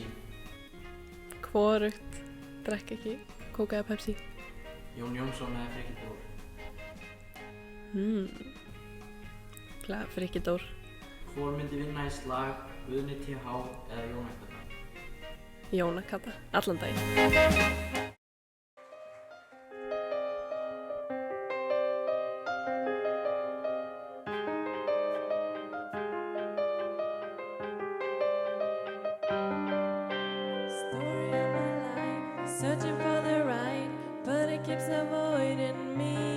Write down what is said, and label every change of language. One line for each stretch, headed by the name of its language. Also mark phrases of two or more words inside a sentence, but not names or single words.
Icelandic: Hvorugt, drekk ekki Coke eða Pepsi. Jón Jónsson eða Frikki Dór? Frikki Dór. Hvor myndi vinna í slag, Guðni TH eða Jóna Kata? Jóna Kata, allan daginn.
English: Searching for the right, but it keeps avoiding me.